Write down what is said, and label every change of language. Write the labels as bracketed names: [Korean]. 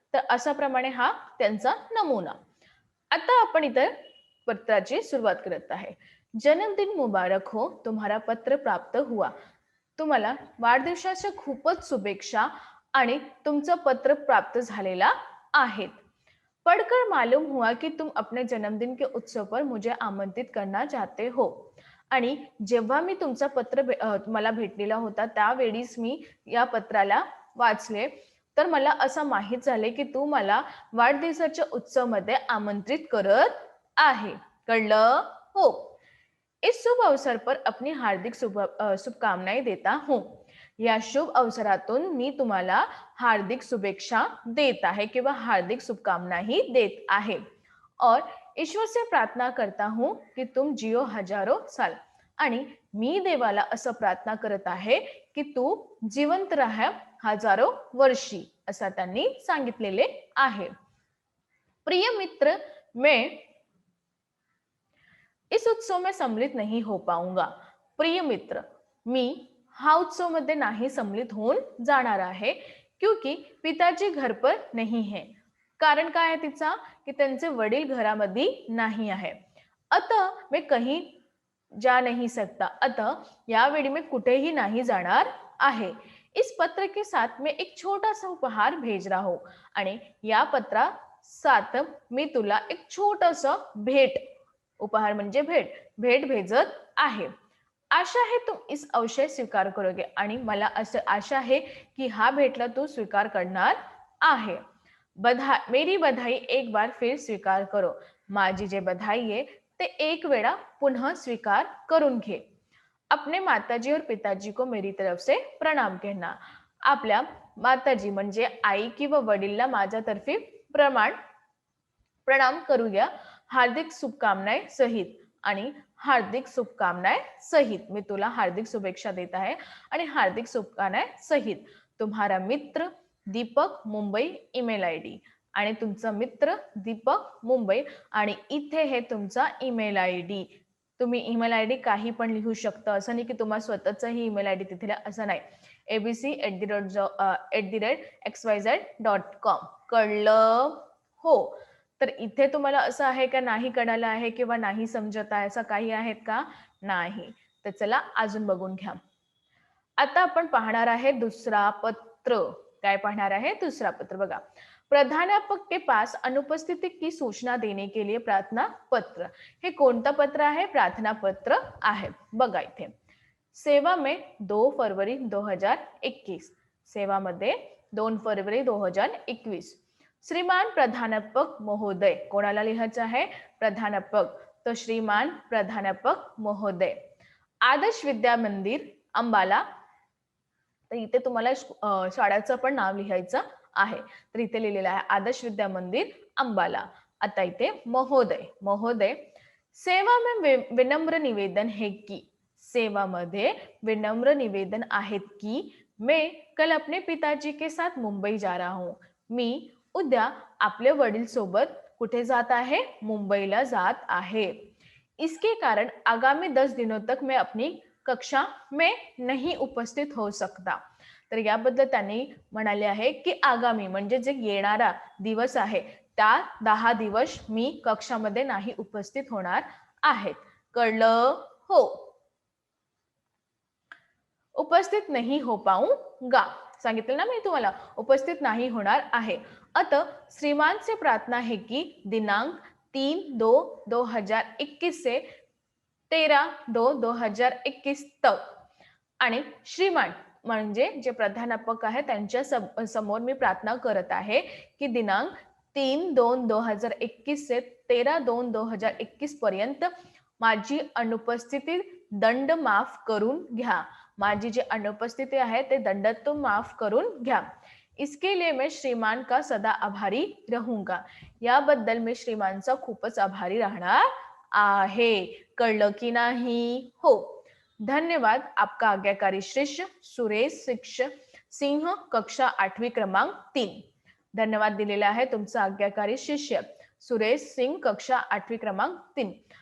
[Marathi] तर अशा प्रमाणे हा त्यांचा नमुना। आता आपण इथे पत्राची सुरुवात करत आहे। [Hindi] जन्मदिन मुबारक हो, तुम्हारा पत्र प्राप्त हुआ। [Marathi] तुम्हाला वाढदिवसाच्या खूपच शुभेच्छा आणि तुमचं पत्र प्राप्त झालेला आहे। [Hindi] पढ़कर मालूम हुआ कि तुम अपने जन्मदिन के उत्सव पर मुझे आमंत्रित करना चाहते हो। [Marathi] आणि जेव्हा मी तुमचा पत्र मला भेटलेला होता त्यावेळीस मी या पत्राला वाचले, तर मला असं माहित झाले की तू मला वाढदिवसाच्या उत्सव मध्ये आमंत्रित करत आहे। कळलं हो? [Hindi] इस शुभ अवसर पर अपनी हार्दिक शुभकामनाएं देता हूँ। [Marathi] या शुभ अवसरातून मी तुम्हाला हार्दिक शुभेच्छा देत आहे किंवा हार्दिक शुभकामनाही देत आहे। [Hindi] और ईश्वर से प्रार्थना करता हूँ कि तुम जियो हजारों साल। [Marathi] आणि मी देवाला असं प्रार्थना करत आहे की तू जिवंत राहा हजारो वर्षी, असं त्यांनी सांगितलेले आहे। [Hindi] प्रिय मित्र, मैं इस उत्सव में सम्मिलित नहीं हो पाऊंगा। [Marathi] प्रिय मित्र, मी हा उत्सव मध्ये नाही सम्मिलित होऊन जाणार आहे, [Hindi] क्योंकि पिताजी घर पर नहीं है। [Marathi] कारण काय आहे तिचा? की त्यांचे वडील घरामध्ये नाही आहे। [Hindi] अतः मैं कहीं जा नहीं सकता। [Marathi] अतः यावेळी मैं कुठेही नाही जाणार आहे। [Hindi] इस पत्र के साथ मैं एक छोटा सा उपहार भेज रहा हूं। [Marathi] आणि या पत्रा साथ मी तुला एक छोटस भेट, उपहार म्हणजे भेट, भेट भेजत आहे. [Hindi] आशा है तुम इस अवश्य स्वीकार करोगे, [Marathi] आणि मला असं आशा आहे की हा भेटला तू स्वीकार करणार आहे. [Hindi] मेरी बधाई एक बार फिर स्वीकार करो. [Marathi] माझी जे बधाई आहे ते एक वेळा पुन्हा स्वीकार करून घे. [Hindi] अपने माताजी और पिताजी को मेरी तरफ से प्रणाम कहना. [Marathi] आपल्या माताजी म्हणजे आई किंवा वडीलला माझ्यातर्फे प्रमाण प्रणाम करूया. [Hindi] हार्दिक शुभकामनाएं सहित, [Marathi] आणि हार्दिक शुभकामनाएं सहित, मी तुला हार्दिक शुभेच्छा देत आहे आणि हार्दिक शुभकामनाएं सहित. [Hindi] तुम्हारा मित्र [Marathi] दीपक मुंबई, ईमेल आयडी, आणि तुमचा मित्र दीपक मुंबई, आणि इथे हे तुमचा ईमेल आयडी. तुम्ही ईमेल आयडी काही पण लिहू शकता, असं नाही की तुम्हाला स्वतःचाही ईमेल आयडी तिथे असं नाही. [English] abc@xyz.com. [Marathi] कळलं हो? तर इथे तुम्हाला असं आहे का नाही कळालं आहे किंवा नाही समजत आहे, असं काही आहेत का? नाही. तर चला अजून बघून घ्या. आता आपण पाहणार आहे दुसरा पत्र. काय पाहणार आहे? दुसरा पत्र. [Hindi] बघा, प्रधानाध्यापक के पास अनुपस्थिति की सूचना देने के लिए प्रार्थना पत्र. [Marathi] हे कोणतं पत्र आहे? प्रार्थना पत्र आहे. बघा इथे, [Hindi] सेवा में 2 फरवरी 2021. [Marathi] सेवामध्ये 2 फरवरी 2021. श्रीमान प्राध्यापक महोदय. कोणाला लिहायचं आहे? प्राध्यापक. तो श्रीमान प्राध्यापक महोदय, आदर्श विद्या मंदिर अंबाला. तर इथे तुम्हाला शाळेचं पण नाव लिहायचं आहे. तर इथे लिहिलेलं आहे आदर्श विद्या मंदिर अंबाला. आता इथे महोदय. [Hindi] महोदय, सेवा में विनम्र निवेदन है की. [Marathi] सेवामध्ये विनम्र निवेदन आहेत की [Hindi] मैं कल अपने पिताजी के साथ मुंबई जा रहा हूं. [Marathi] मी उद्या आपले वडील सोबत कुठे जात आहे? मुंबईला जात आहे. [Hindi] इसके कारण आगामी 10 दिनों तक मैं अपनी कक्षा में नहीं उपस्थित हो सकता. [Marathi] तर याबद्दल त्यांनी म्हणाले आहे की आगामी म्हणजे जे येणारा दिवस आहे त्या 10 दिवस मी कक्षामध्ये नाही उपस्थित होणार आहेत. कळलं हो? [Hindi] उपस्थित नहीं हो पाऊंगा. [Marathi] सांगितलं ना मी तुम्हाला, उपस्थित नाही होणार आहे. [Hindi] अतः श्रीमान से प्रार्थना है कि दिनांक 3/2/2021 से 13/2/2021 तक. [Marathi] आणि श्रीमान म्हणजे जे प्राध्यापक आहे त्यांच्या समोर मी प्रार्थना करत आहे की दिनांक 3/2/2021 से 13/2/2021 पर्यंत माझी अनुपस्थिती दंड माफ करून घ्या. माझी जी अनुपस्थिती आहे ते दंडातून माफ करून घ्या. [Hindi] इसके लिए मैं श्रीमान का सदा आभारी रहूंगा. [Marathi] याबद्दल मी श्रीमानचा खूपच आभारी राहणार आहे. कळलं की नाही? हो. [Hindi] धन्यवाद. आपका आज्ञाकारी शिष्य सुरेश सिंह, कक्षा 8वी क्रमांक 3. [Marathi] धन्यवाद दिलेला आहे तुमचा आज्ञाकारी शिष्य सुरेश सिंग, कक्षा 8वी क्रमांक 3.